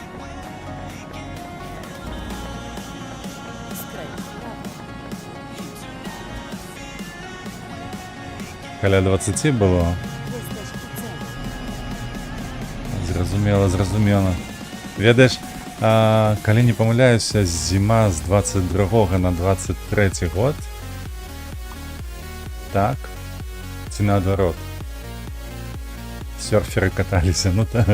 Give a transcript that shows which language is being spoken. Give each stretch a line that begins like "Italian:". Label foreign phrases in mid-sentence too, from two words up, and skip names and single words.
Polish: Skręć w prawo.
Belarusian: Каля 20 было.
Polish: Jesteś u celu.
Belarusian: Зразумела. Ведаеш, калі не памыляюся, зіма з 22 на 23 год. Так? Ці наадварот? Сёрферы каталіся, ну так.